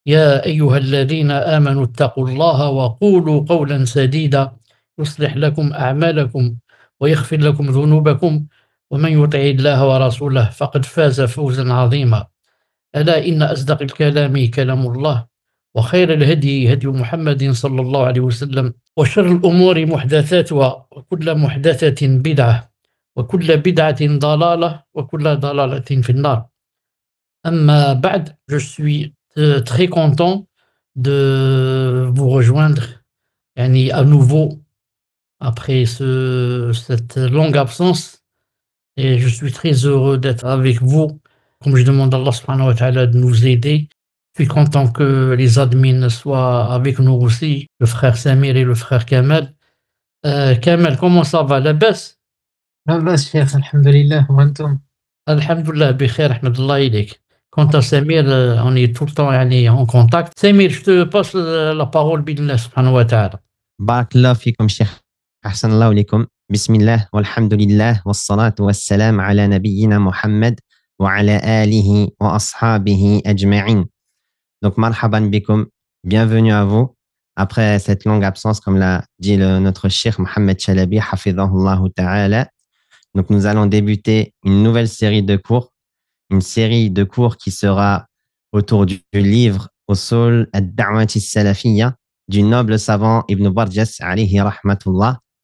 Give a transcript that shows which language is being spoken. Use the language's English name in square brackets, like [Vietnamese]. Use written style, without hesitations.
[Arabic] يا أيها الذين آمنوا اتقوا الله وقولوا قولا سديدا يصلح لكم أعمالكم ويغفر لكم ذنوبكم، ومن يطع الله ورسوله فقد فاز فوزا عظيما. ألا إن أصدق الكلام كلام الله، وخير الهدي هدي محمد صلى الله عليه وسلم، وشر الأمور محدثاتها وكل محدثة بدعة وكل بدعة ضلالة وكل ضلالة في النار. أما بعد, [French] je suis très content de vous rejoindre à nouveau après cette longue absence. Et je suis très heureux d'être avec vous. Comme je demande à Allah [Arabic] subhanahu wa ta'ala [French] de nous aider, je suis content que les admins soient avec nous aussi, le frère Samir et le frère Kamal. Kamal, comment ça va? La baisse? [Arabic] لا بأس شيخ، الحمد لله. وأنتم؟ Alhamdulillah, bikhair, ahmadullah ilayk. [French] Quant à Samir, on est tout le temps en contact. Samir, je te passe la parole, [Arabic] billah subhanahu wa ta'ala. بارك الله فيكم شيخ. أحسن الله إليكم. بسم الله والحمد لله والصلاة والسلام على نبينا محمد وعلى آله وأصحابه أجمعين. [French] Donc, [Arabic] marhaban bikum, [French] bienvenue à vous. Après cette longue absence, comme l'a dit notre cheikh Mohamed Chalabi, [Arabic] hafidhahullah ta'ala, [French] donc nous allons débuter une nouvelle série de cours, une série de cours qui sera autour du livre Usul ad-Da'wati Salafiyya du noble savant Ibn Barjas [Arabic] alayhi rahmatullah.